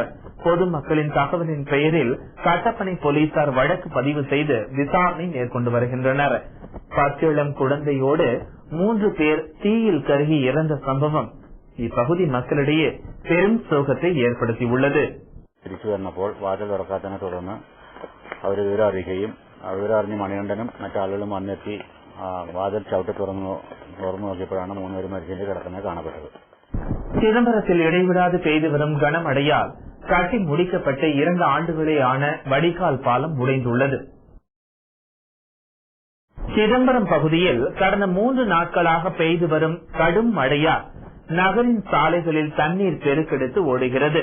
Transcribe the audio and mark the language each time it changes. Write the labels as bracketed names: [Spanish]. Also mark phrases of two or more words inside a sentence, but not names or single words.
[Tamil] பொதுமக்களின் தகவலின் பெயரில் கட்டப்பனை போலீசார் வழக்கு பதிவு செய்து விசாரணை மேற்கொண்டு வருகின்றனர். 10 இளம் குழந்தையோடு 3 பேர் தீயில் கருகி இறந்த சம்பவம் இப்பகுதி மக்களிடையே பெரும் சோகத்தை ஏற்படுத்தியுள்ளது. [Malayalam] തിരിച്ചു വന്നപ്പോൾ വാതിൽ തുറക്കാത്തതിനെ തുടർന്ന് അവർ വിവരം അറിയുകയും വിവരം അറിഞ്ഞ് മണികണ്ഠനും മറ്റാളുകളും വന്നെത്തി വാതിൽ ചവിട്ടി തുറന്നു നോക്കിയപ്പോഴാണ് 3 പേരും മരിച്ചതിന്റെ കിടക്കുന്നത് കാണപ്പെട്ടത്. [Tamil] சிதம்பரத்தில் இடைவிடாது பெய்து வரும் கனமழையால் கட்டி முடிக்கப்பட்ட 2 ஆண்டுகளே ஆன வடிகால் பாலம் உடைந்துள்ளது. சிதம்பரம் பகுதியில் கடந்த 3 நாட்களாக பெய்து வரும் கடும் மழையால் நகரின் சாலைகளில் தண்ணீர் பெருக்கெடுத்து ஓடுகிறது.